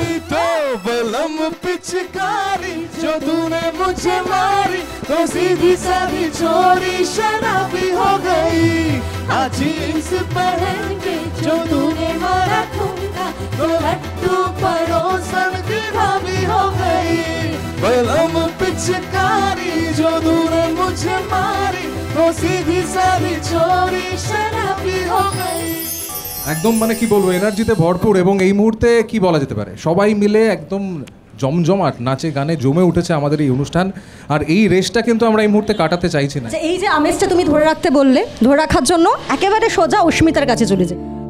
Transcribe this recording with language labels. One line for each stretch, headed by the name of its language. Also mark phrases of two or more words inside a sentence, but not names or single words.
Hindi: तो बलम पिचकारी जो तूने मुझे मारी, तो सीधी साधी छोरी शराबी हो गई, जींस पहन के जो तूने मारा ठुमका, तो लट्टू पड़ोसन की भाभी हो गई, बलम पिचकारी जो तूने मुझे मारी, तो सीधी साधी छोरी शराबी हो गई।
Bangla: একদম মানে কি বলবো, এনার্জিতে ভরপুর, এবং এই মুহূর্তে কি বলা যেতে পারে, সবাই মিলে একদম জমজমাট নাচে গানে জমে উঠেছে আমাদের এই অনুষ্ঠান, আর এই রেসটা কিন্তু আমরা এই মুহূর্তে কাটাতে চাইছি না। এই যে আমেজটা তুমি ধরে রাখতে বললে, ধরে রাখার জন্য একেবারে সোজা অস্মিতার কাছে চলে যাই।